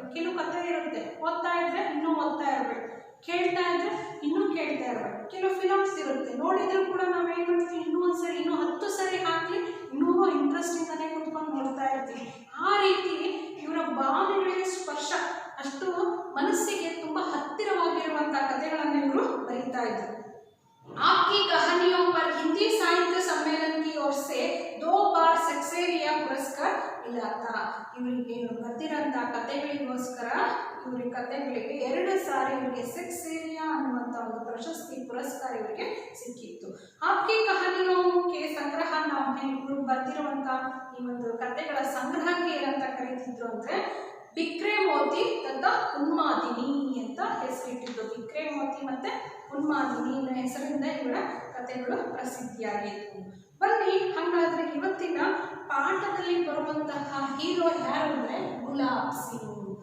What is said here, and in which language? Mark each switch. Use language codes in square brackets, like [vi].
[kn] ಕೆಲವು ಕಥೆ ಇರುತ್ತೆ, ಓದ್ತಾ ಇದ್ರೆ ಇನ್ನೂ ಓದ್ತಾ ಇರ್ಬೇಕು, ಕೇಳ್ತಾ ಇದ್ರೆ ಇನ್ನೂ ಕೇಳ್ತಾ ಇರ್ಬೇಕು. ಕೆಲವು ಫಿಲಮ್ಸ್ ಇರುತ್ತೆ, ನೋಡಿದ್ರು ಕೂಡ ನಾವೇನ್ ಮಾಡ್ತೀವಿ, ಇನ್ನೂ ಒಂದ್ಸರಿ ಇನ್ನೂ 10 ಸರಿ ಹಾಕಿ ಇನ್ನೂ ಇಂಟ್ರೆಸ್ಟ್ ಇಂದಾನೆ ಕುತ್ಕೊಂಡು ನೋಡ್ತಾ ಇರ್ತೀವಿ. ಆ ರೀತಿ ಇವರ ಭಾವನೆಗಳಿಗೆ ಸ್ಪರ್ಶ, ಅಷ್ಟು ಮನಸ್ಸಿಗೆ ತುಂಬಾ ಹತ್ತಿರವಾಗಿರುವಂತಹ ಕಥೆಗಳನ್ನು ಇವರು ಬರೀತಾ ಇದ್ರು. [hi] आपकी कहानियों पर हिंदी साहित्य सम्मेलन की ओर से 2 बार सक्सेरिया पुरस्कार मिला था. [kn] ಇವರಿಗೆ ಬರ್ತಿರಂತ ಕಥೆಗಳಿಗೋಸ್ಕರ ಇವರಿಗೆ ಕಥೆಗಳಿಗೆ 2 ಸಾರಿ ಇವರಿಗೆ ಸೆಕ್ಸೇರಿಯಾ ಅನ್ನುವಂಥ ಒಂದು ಪ್ರಶಸ್ತಿ ಪುರಸ್ಕಾರ ಇವರಿಗೆ ಸಿಕ್ಕಿತ್ತು. [hi] आपकी कहानियों के संग्रह नाम है. [kn] ಇವರು ಬರ್ತಿರುವಂತ ಈ ಒಂದು ಕಥೆಗಳ ಸಂಗ್ರಹಕ್ಕೆ ಏನಂತ ಕರೀತಿದ್ರು ಅಂದ್ರೆ ಬಿಕ್ರೆ ಮೋತಿ ತಥಾ ಉನ್ಮಾದಿನಿ ಅಂತ ಹೆಸರಿಟ್ಟಿದ್ದು. ಬಿಕ್ರೆ ಮೋತಿ ಮತ್ತೆ ಉನ್ಮಾದಿನಿ ಅನ್ನೋ ಹೆಸರಿಂದ ಇವರ ಕಥೆಗಳು ಪ್ರಸಿದ್ಧಿಯಾಗಿತ್ತು. ಬನ್ನಿ ಹಾಗಾದ್ರೆ ಇವತ್ತಿನ ಪಾಠದಲ್ಲಿ ಬರುವಂತಹ ಹೀರೋ ಯಾರು ಅಂದ್ರೆ ಗುಲಾಬ್ ಸಿಂಗ್.